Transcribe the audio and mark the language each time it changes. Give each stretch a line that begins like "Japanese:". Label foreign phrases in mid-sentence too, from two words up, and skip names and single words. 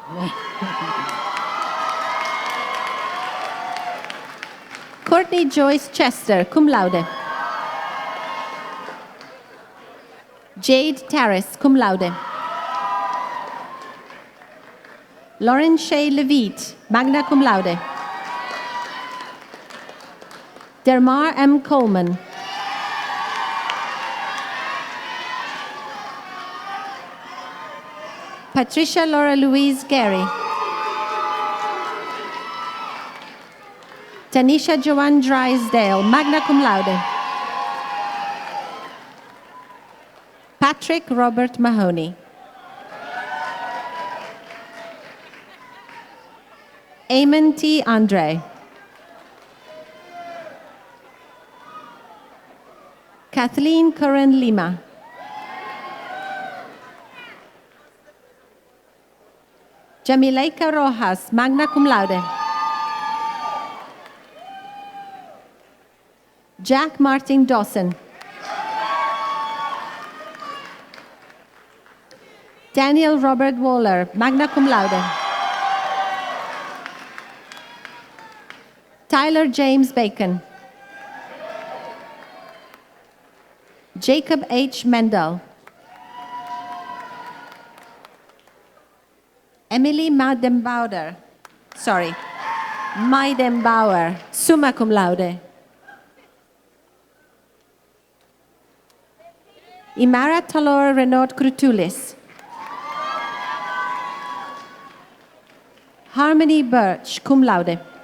English: Courtney Joyce Chester,
Latin: cum laude.
English: Jade Terrace,
Latin: cum laude.
English: Lauren Shea Levitt,
Latin: magna cum laude.
English: Dermar M. Coleman. Patricia Laura Louise Gary. Tanisha Joanne Drysdale,
Latin: magna cum laude.
English: Patrick Robert Mahoney. Eamon T. Andre. Kathleen Curran Lima. Jamileika Rojas,
Latin: magna cum laude.
English: Jack Martin Dawson. Daniel Robert Waller,
Latin: magna cum laude.
English: Tyler James Bacon. Jacob H. Mendel. Emily Maidembauer,
Latin: summa cum laude.
English: Imara Talor Renaud Crutulis. Harmony Birch,
Latin: cum laude.